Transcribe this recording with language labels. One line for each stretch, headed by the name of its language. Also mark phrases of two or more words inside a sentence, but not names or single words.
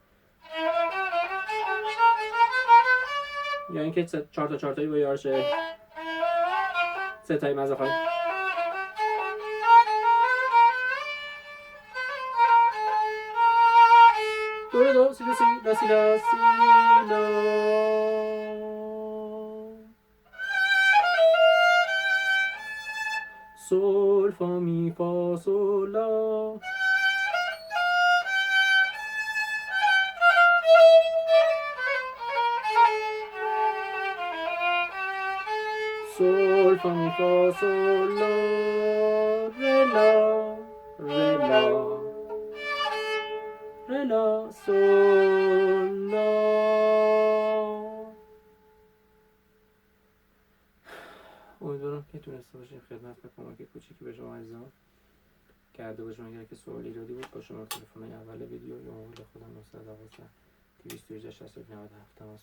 Persian: یا اینکه چهار تایی با یارش سه تایی مزه خواهیم دو سی لا سی لا sol fa mi fa sol la sol fa mi fa sol la re la sol la. امیدوارم که تونسته باشیم خدمت و کمک کوچیکی به شما عزیزان کرده باشم. اگر که سوالی ایرادی بود با شماره تلفن اول ویدیو یا موبایل خودم 912 218 62 97 تماس بگیرید.